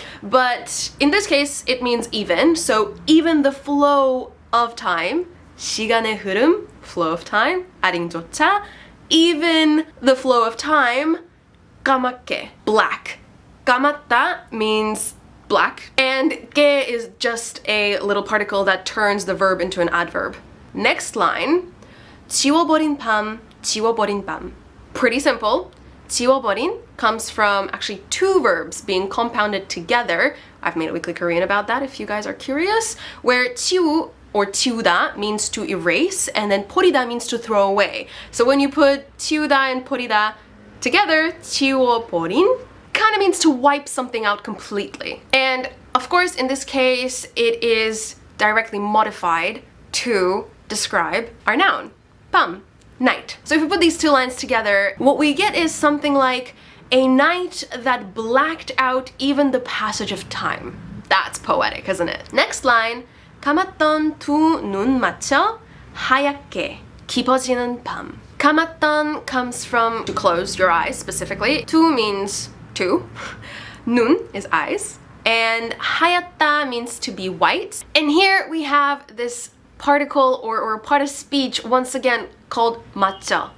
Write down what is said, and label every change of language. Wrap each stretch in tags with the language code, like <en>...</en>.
<en>But in this case, it means even, so even the flow of time,</en> <ko>시간의 흐름,</ko> <en>flow of time, adding 조차, even the flow of time, 까맣게, black. 까맣다 means black, and 게 is just a little particle that turns the verb into an adverb. Next line,</en> <ko>지워버린 밤, 지워버린 밤.</ko> <en>Pretty simple. 지워버린 comes from actually two verbs being compounded together. I've made a weekly Korean about that if you guys are curious. Where 지우 or 지우다 means to erase, and then 버리다 means to throw away. So when you put 지우다 and 버리다 together, 지워버린 kind of means to wipe something out completely. And of course, in this case, it is directly modified to describe our noun, 밤, night. So if we put these two lines together, what we get is something like a night that blacked out even the passage of time. That's poetic, isn't it? Next line,</en> <ko>감았던 두 눈 맞춰 하얗게 깊어지는 밤.</ko> <en>감았던 comes from to close your eyes specifically. 두 means two. 눈 is eyes. And 하얗다 means to be white. And here we have this particle or part of speech once again called 맞춰.</en>